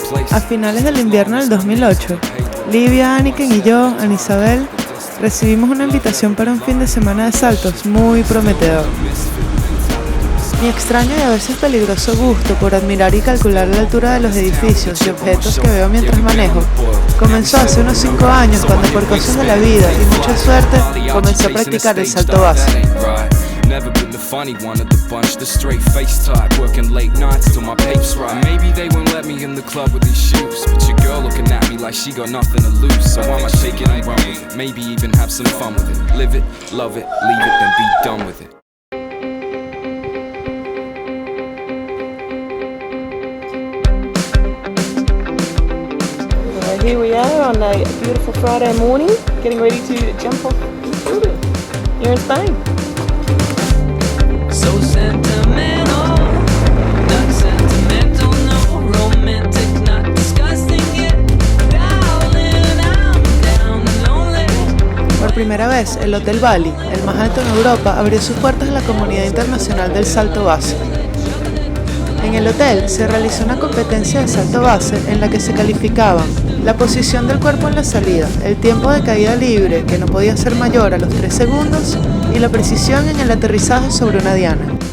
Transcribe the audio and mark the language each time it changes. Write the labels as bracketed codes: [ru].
[es] A finales del invierno del 2008, Livia, Aniken y yo, Anisabel, recibimos una invitación para un fin de semana de saltos muy prometedor. Mi extraño y a veces peligroso gusto por admirar y calcular la altura de los edificios y objetos que veo mientras manejo comenzó hace unos 5 años cuando por cosas de la vida y mucha suerte comencé a practicar el salto base. [en] Never been the funny one of the bunch, the straight face type, working late nights till my papes right. Maybe they won't let me in the club with these shoes, but your girl looking at me like she got nothing to lose. So I'ma take it and run with it, maybe even have some fun with it. Live it, love it, leave it, then be done with it. Here we are on a beautiful Friday morning, getting ready to jump off here in Spain. So sentimental, not sentimental, no romantic, not disgusting yet. Darling, I'm down and lonely. [es] Por primera vez, el Hotel Bali, el más alto en Europa, abrió sus puertas a la comunidad internacional del salto base. En el hotel se realizó una competencia de salto base en la que se calificaban la posición del cuerpo en la salida, el tiempo de caída libre, que no podía ser mayor a los 3 segundos, y la precisión en el aterrizaje sobre una diana.